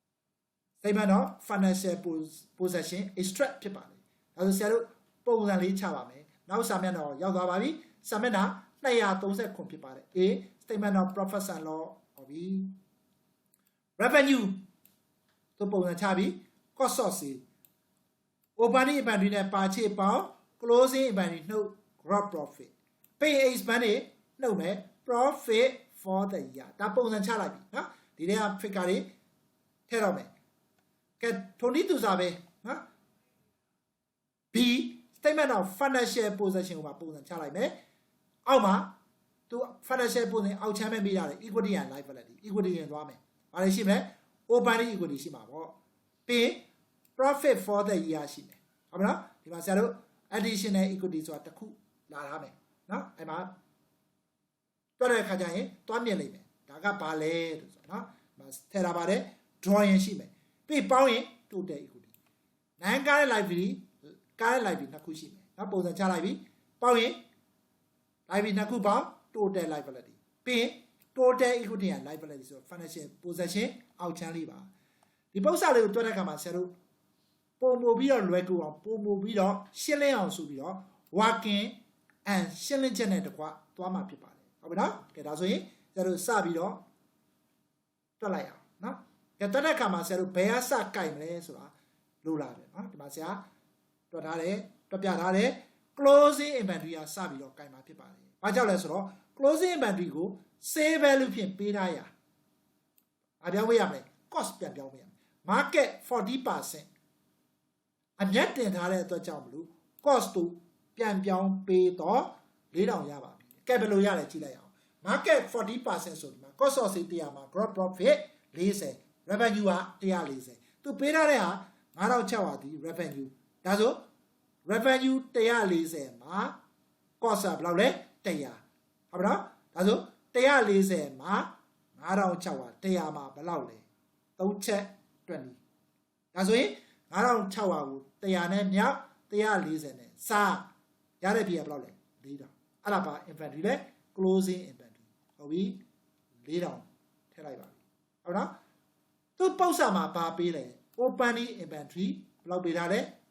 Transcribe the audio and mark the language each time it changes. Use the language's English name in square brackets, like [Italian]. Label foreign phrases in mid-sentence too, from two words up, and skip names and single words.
[English] of financial position extract [Burmese] ဖြစ်ပါတယ်ဒါဆိုဆရာတို့ပုံစံလေးချပါမယ်နောက်စာမျက်နှာကိုရောက်သွားပါပြီစာမျက်နှာ230ဖြစ်ပါတယ် [English] A statement of profit and loss [Burmese] ဟုတ်ပြီ revenue တို့ပုံစံချပြီး [English] cost of sale opening inventory [Burmese] နဲ့ပါချေပေါင်း [English] closing inventory [Burmese] နှုတ် [English] gross profit pay expense [Burmese] တွေ နှုတ်မယ် [English] profit for the year [Burmese] ဒါပုံစံချလိုက်ပြီနော်ဒီထဲက figure တွေထည့်တော့မယ်ကဲထိုနည်းသူစားပဲနော် [English] B statement of financial position [Burmese] ကိုပါပုံစံချလိုက်မယ်အောက်မှာသူ [English] financial position [Burmese] အောက်ချမ်းပဲမိရတယ် [English] equity and liability equity [Burmese] ရင်သွားမယ်ဘာလဲရှိမလဲ [English] opening equity [Burmese] ရှိမှာပေါ့ပြီး [English] profit for the year [Burmese] ရှိမယ်ဟုတ်မလားဒီမှာဆရာတို့ [English] additional equity [Burmese] ဆိုတာတစ်ခုလာထားမယ်နော်အဲ့မှာတွက်တဲ့အခါကျရင်တွားမြင်လိမ့်မယ် ဒါကဘာလဲလို့ဆိုတော့နော်ထည့်ထားပါတယ် drawing ရှိမယ်ပြီးပေါင်းရင် [English] total equity 9 current liability current liability [Burmese] နှစ်ခုရှိမယ်နော်ပုံစံချလိုက်ပြီပေါင်းရင် liability နှစ်ခုပေါင်း [English] total liability [Burmese] ပြီးရင် [English] total equity and liability [Burmese] ဆိုတော့ [English] financial position [Burmese] အောက်ချမ်းလေးပါဒီပု္ပ္ပစာလေးကိုတွက်တဲ့အခါမှာဆရာတို့ပုံမူပြီးတော့လွယ်ကူအောင်ပုံမူပြီးတော့ရှင်းလင်းအောင်ဆိုပြီးတော့ [English] working and [Burmese] ရှင်းလင်းချက်နဲ့တကွသွား မှာဖြစ်ပါတယ်ဟုတ်ပြီနော်ကဲဒါဆိုရင်ဆရာတို့စပြီးတော့တွက်လိုက်အောင်နော်ကဲတွက်တဲ့အခါမှာဆရာတို့ဘယ်ကစကြို က်မလဲဆိုတာလိုလာတယ်နော်ဒီမှာဆရာတွက်ထားတယ်တွက်ပြထားတယ် [English] closing inventory [Burmese] ကစပြီးတော့ကြိုက်မှာဖြစ်ပါတယ်ဘာကြောင့်လဲဆိုတော့ [English] closing inventory [Burmese] ကို [English] sale value [Burmese] ဖြင့်ပေးထားရအပြောင်းပေးရမယ် cost ပြန်ပြောင်းပေးရမယ် [English] market 40% [Burmese] အမြတ်တင်ထားတဲ့အတွက်ကြောင့်မလို့ cost တို့ပြန်ပြောင်းပေးတော့4000ရပါပြီကဲဘယ်လိုရလဲကြည့်လိုက်အောင် market 40% ဆိုဒီမှာ [English] cost of sale [Burmese] 100မှာ [English] gross profit [Burmese] 40 revenue က140သူပေးထားတဲ့ဟာ9600ဒီ revenue ဒါဆို revenue 140မှာ cost ဘယ်လောက်လဲ100ဟုတ်ပါတော့ဒါဆို140မှာ 9600 100မှာဘယ်လောက်လဲ3ချက်တွက်နီဒါဆိုရင်9600ကို100နဲ့မြောက်140နဲ့စားရတဲ့ပြည်ကဘယ်လောက်လဲ4000အဲ့ဒါပါ inventory လဲ [English] closing inventory [Burmese] ဟုတ်ပြီ4000ထည့်လိုက်ပါပြီဟုတ်နော်သူပု္ပ္ပစာမှာပါပေးတယ် [English] opening inventory [Burmese] ဘယ်လောက်ပေးထားလဲ